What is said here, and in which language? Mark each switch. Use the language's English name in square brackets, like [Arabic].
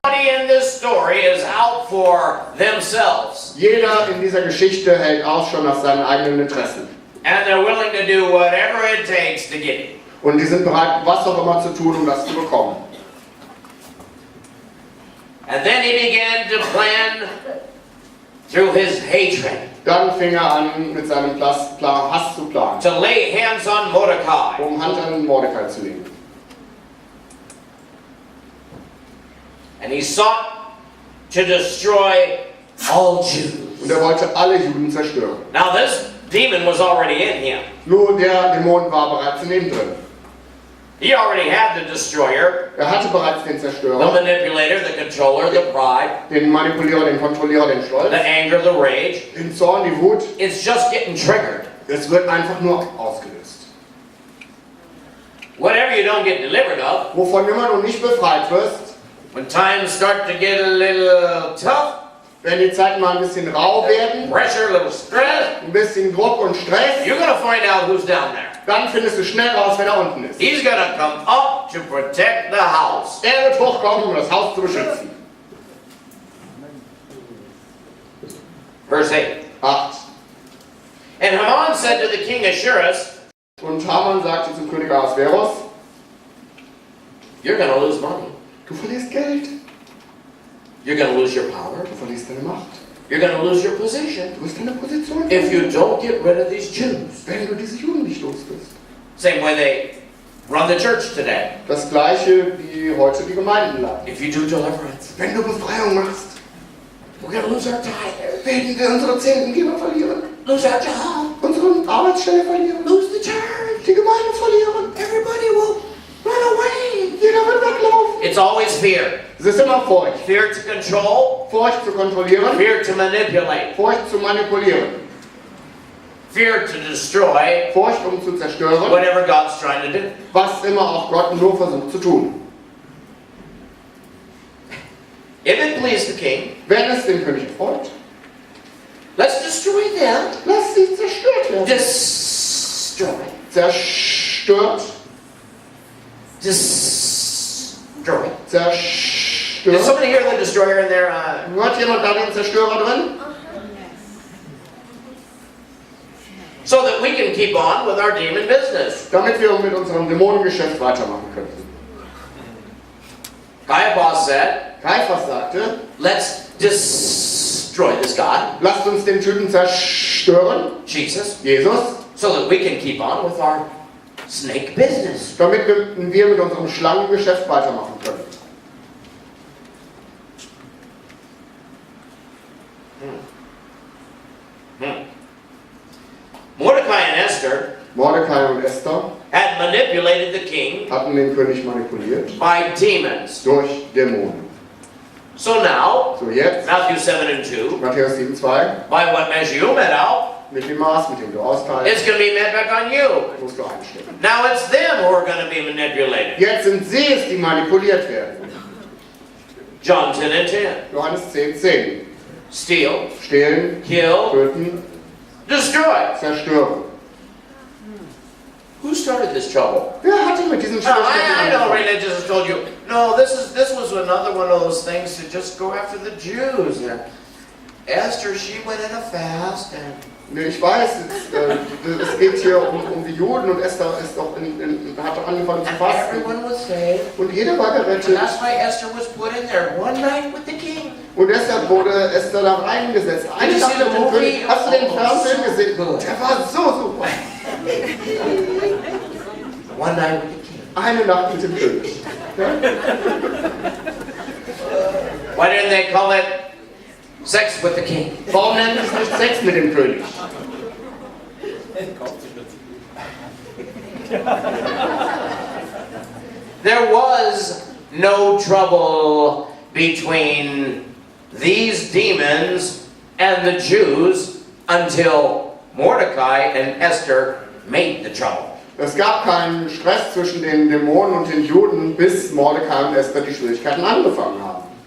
[English] Everybody in this story is out for themselves. [German] Jeder in dieser Geschichte hält Ausschau nach seinen eigenen Interessen. [English] And they're willing to do whatever it takes to get it. [German] Und die sind bereit, was auch immer zu tun, um das zu bekommen. [English] And then he began to plan through his hatred [German] Dann fing er an, mit seinem Hass zu planen, [English] to lay hands on Mordecai. [German] um Hand an Mordecai zu legen. [English] And he sought to destroy all Jews. [German] Und er wollte alle Juden zerstören. [English] Now this demon was already in him. [German] Nur der Dämon war bereits in ihm drin. [English] He already had the destroyer, [German] Er hatte bereits den [English] the [German] Zerstörer, [English] manipulator, the controller, the pride, [German] den Manipulierer, den Kontrollierer, den Stolz, [English] the anger, the rage. [German] den Zorn, die Wut. [English] It's just getting triggered. [German] Es wird einfach nur ausgelöst. [English] Whatever you don't get delivered of, [German] Wovon immer du nicht befreit wirst, [English] when times start to get a little tough, [German] wenn die Zeiten mal ein bisschen rau werden, [English] pressure, a little stress, [German] ein bisschen Druck und Stress, [English] you're gonna find out who's down there. [German] dann findest du schnell raus, wer da unten ist. [English] He's gonna come up to protect the house. [German] Er wird hochkommen, um das Haus zu beschützen. [English] Verse 8. [German] 8. [English] And Haman said to the king Ahasuerus, [German] Und Haman sagte zum König Ahasverus, [English] you're gonna lose money. [German] du verlierst Geld, [English] You're gonna lose your power. [German] du verlierst deine Macht, [English] You're gonna lose your position [German] du wirst deine Position [English] if you [German] verlieren, [English] don't get rid of these Jews. [German] wenn du diese Juden nicht los wirst. [English] Same way they run the church today. [German] Das gleiche wie heute die Gemeinden leiten. [English] If you do deliverance, [German] Wenn du Befreiung machst, [English] we're gonna lose our tithe, [German] werden wir unsere Zehntengeber verlieren, [English] lose our job, [German] unsere Arbeitsstelle verlieren, [English] lose the church. [German] die Gemeinde verlieren. [English] Everybody will run away. [German] Jeder wird weglaufen. [English] It's always fear. [German] Es ist immer Furcht. [English] Fear to control, [German] Furcht zu kontrollieren, [English] fear to manipulate, [German] Furcht zu manipulieren, [English] fear to destroy [German] Furcht zu zerstören, [English] whatever God's trying to do. [German] was immer auch Gott nur versucht zu tun. [English] If it please the king, [German] Wenn es dem König erfolgt, [English] let's destroy them. [German] lass sie zerstört werden. [English] Destroy. [German] Zerstört, [English] Destroy. Did [German] zerstört. [English] somebody hear the destroyer in there? [German] Hört jemand da den Zerstörer drin? [English] So that we can keep on with our demon business. [German] Damit wir mit unserem Dämonengeschäft weitermachen können. [English] Caiaphas said, [German] Kaiphas sagte, [English] let's destroy this God, [German] lasst uns den Typen zerstören, [English] Jesus, [German] Jesus, [English] so that we can keep on with our snake business. [German] damit wir mit unserem Schlangengeschäft weitermachen können. [English] Mordecai and Esther [German] Mordecai und Esther [English] had manipulated the king [German] hatten den König manipuliert [English] by demons. [German] durch Dämonen. [English] So now, [German] So jetzt, [English] Matthew 7 and 2, [German] Matthäus 7,2, [English] by what measure you met out, [German] mit dem Maß, mit dem du austeilst, [English] it's going to be met back on you. [German] musst du einstecken. [English] Now it's them who are going to be manipulated. [German] Jetzt sind sie es, die manipuliert werden. [English] John 10 and 10. [German] Johannes 10,10. [English] Steal, [German] Stehlen, [English] kill, [German] töten, [English] destroy. [German] zerstören. [English] Who started this trouble? [German] Wer hatte mit diesem [English] Now, I [German] Schwierigkeiten [English] know [German] angefangen? [English] religious has told you, no, this was another one of those things to just go after the Jews. And Esther, she went in a fast, and [German] Nee, ich weiß, es geht hier um die Juden und Esther ist doch hat doch angefangen zu [English] And [German] fasten. [English] everyone was saved. [German] Und jeder war [English] And [German] gerettet. [English] that's why Esther was put in there one night with the king. [German] Und deshalb wurde Esther da reingesetzt. Eine Nacht mit dem König. Hast du den Fernsehen gesehen? Der war so super. [English] One night with the king. [German] Eine Nacht mit dem König. Ja? [English] Why didn't they call it sex with the king? [German] Warum nennen sie es nicht Sex mit dem König? [English] There was no trouble between these demons and the Jews until Mordecai and Esther made the trouble. [German] Es gab keinen Stress zwischen den Dämonen und den Juden, bis Mordecai und Esther die Schwierigkeiten angefangen haben.